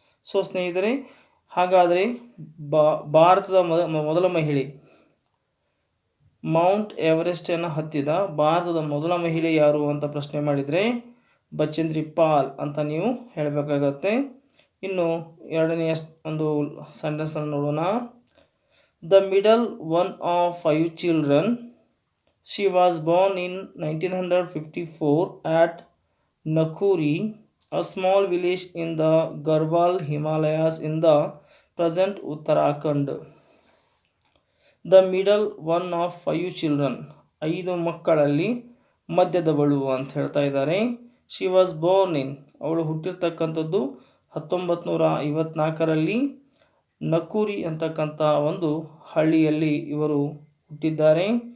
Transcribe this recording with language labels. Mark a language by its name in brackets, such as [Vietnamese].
[Kannada] So ಸ್ನೇಹಿತರೆ, ಹಾಗಾದರೆ ಭಾರತದ ಮೊದಲ ಮಹಿಳೆ, ಮೌಂಟ್ ಎವರೆಸ್ಟನ್ನು ಹತ್ತಿದ ಭಾರತದ ಮೊದಲ ಮಹಿಳೆ ಯಾರು ಅಂತ ಪ್ರಶ್ನೆ ಮಾಡಿದರೆ ಬಚೇಂದ್ರಿ ಪಾಲ್ ಅಂತ ನೀವು ಹೇಳಬೇಕಾಗತ್ತೆ. ಇನ್ನು ಎರಡನೆಯ ಒಂದು ಸೆಂಟೆನ್ಸನ್ನು ನೋಡೋಣ. [English] The middle one of 5 children, she was born in 1954 at Nakuri, a small village in the Garhwal Himalayas in the present Uttarakhand. The middle one of 5 children, [Kannada] 5 ಮಕ್ಕಳಲ್ಲಿ ಮಧ್ಯದವಳು ಅಂತ ಹೇಳ್ತಾ ಇದ್ದಾರೆ. [English] she was born in, [Kannada] ಅವಳು ಹುಟ್ಟಿರ್ತಕ್ಕಂಥದ್ದು 1954ರಲ್ಲಿ ನಕೂರಿ ಅಂತಕ್ಕಂಥ ಒಂದು ಹಳ್ಳಿಯಲ್ಲಿ ಇವರು ಹುಟ್ಟಿದ್ದಾರೆ.